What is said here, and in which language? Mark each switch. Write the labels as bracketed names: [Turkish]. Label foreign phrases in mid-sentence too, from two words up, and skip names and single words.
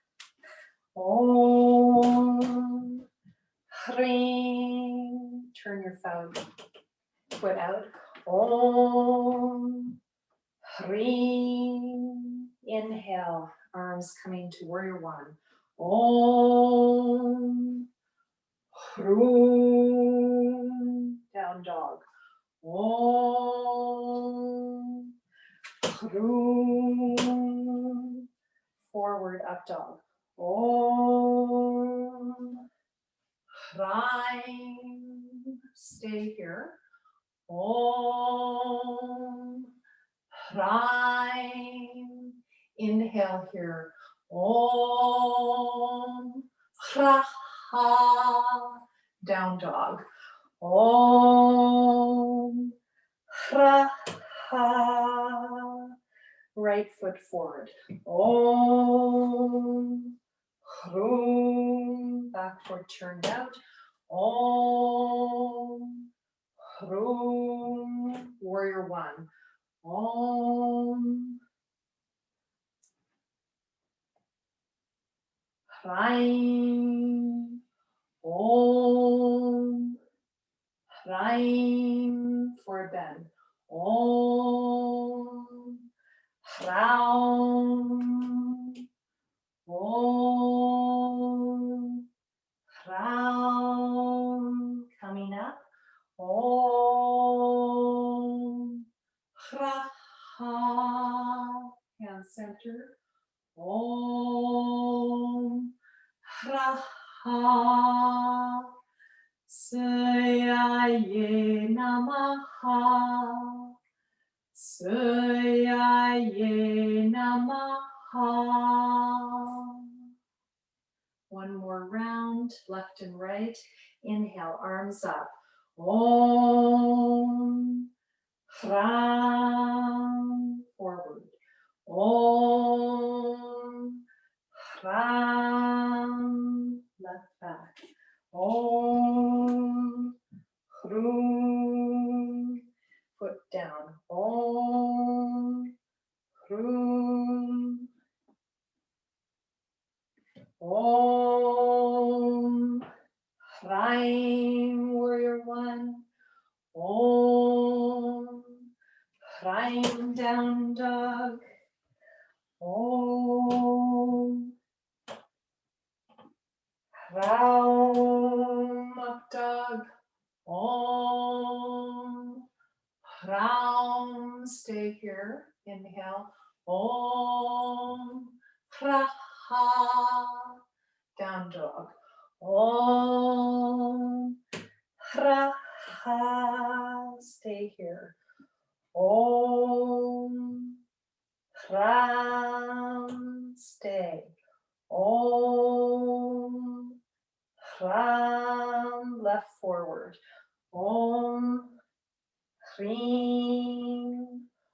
[Sanskrit] ॐ ह्रीं. [English] Turn your foot out. [Sanskrit] ॐ ह्रीं. [English] Inhale, arms coming to warrior one. [Sanskrit] ॐ ह्रीं. [English] Down dog. [Sanskrit] ॐ ह्रीं. [English] Forward up dog. [Sanskrit] ॐ ह्रीं. [English] Stay here. [Sanskrit] ॐ ह्रीं. [English] Inhale here. [Sanskrit] ॐ ह्रः. [English] Down dog. [Sanskrit] ॐ ह्रः. [English] Right foot forward. [Sanskrit] ॐ ह्रीं. [English] Back foot turned out. [Sanskrit] ॐ ह्रीं. [English] Warrior one. [Sanskrit] ॐ ह्रीं. ॐ ह्रीं. [English] For a bend. [Sanskrit] ॐ ह्रां. ॐ ह्रां. [English] Coming up. [Sanskrit] ॐ ह्रः. [English] Hand center. [Sanskrit] ॐ ह्रः. सयाये नमः. सयाये नमः. [English] One more round, left and right. Inhale, arms up. [Sanskrit] ॐ ह्रां. Forward. ॐ ह्रां. [English] Left back. [Sanskrit] ॐ ह्रीं. [English] Foot down. [Sanskrit] ॐ ह्रीं. ॐ ह्रीं. [English] Warrior one. [Sanskrit] ॐ ह्रीं. [English] Down dog. [Sanskrit] ॐ ह्रां. [English] Up dog. [Sanskrit] ॐ ह्रां. [English] Stay here. Inhale. [Sanskrit] ॐ ह्रः. [English] Down dog. [Sanskrit] ॐ ह्रः. [English] Stay here. [Sanskrit] ॐ ह्रां. Stay. ॐ ह्रां. [English] Left forward. [Sanskrit] ॐ ह्रीं.